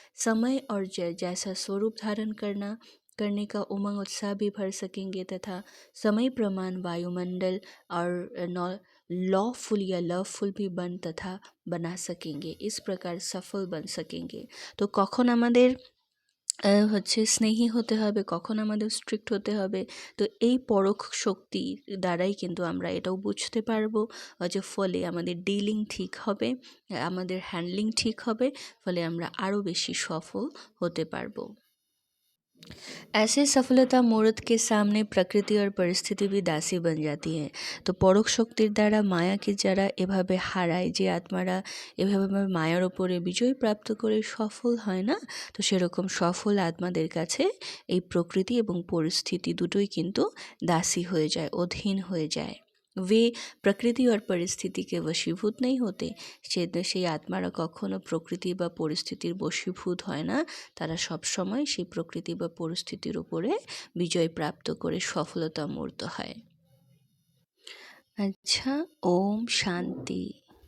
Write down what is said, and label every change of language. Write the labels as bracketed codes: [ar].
[hi] समय और जैसा स्वरूप धारण करने का उमंग उत्साह भी भर सकेंगे तथा समय प्रमाण वायुमंडल और लॉफुल या लवफुल भी बना सकेंगे, इस प्रकार सफल बन सकेंगे। [bn] तो कखन আমাদের স্নেহী হতে হবে, কখন আমাদের স্ট্রিক্ট হতে হবে, তো এই পরোক্ষ শক্তি দ্বারাই কিন্তু আমরা এটাও বুঝতে পারবো যে ফলে আমাদের ডিলিং ঠিক হবে, আমাদের হ্যান্ডলিং ঠিক হবে, ফলে আমরা আরও বেশি সফল হতে পারবো। [hi] ऐसे सफलता मूर्त के सामने प्रकृति और परिस्थिति भी दासी बन जाती है। [bn] तो পরোক্ষ শক্তির দ্বারা মায়াকে যারা এভাবে হারায়, যে আত্মারা এভাবে মায়ার ওপরে বিজয় প্রাপ্ত করে সফল হয় না, তো সেরকম সফল আত্মাদের কাছে এই প্রকৃতি এবং পরিস্থিতি দুটোই কিন্তু दासी হয়ে যায়, অধীন হয়ে যায়। [hi] वे प्रकृति और परिस्थिति के वशीभूत नहीं होते। [bn] সেই আত্মারা কখনো প্রকৃতি বা পরিস্থিতির বশীভূত হয় না, তারা সবসময় সেই প্রকৃতি বা পরিস্থিতির উপরে বিজয় প্রাপ্ত করে সফলতা মূর্ত হয়। আচ্ছা, ওম শান্তি।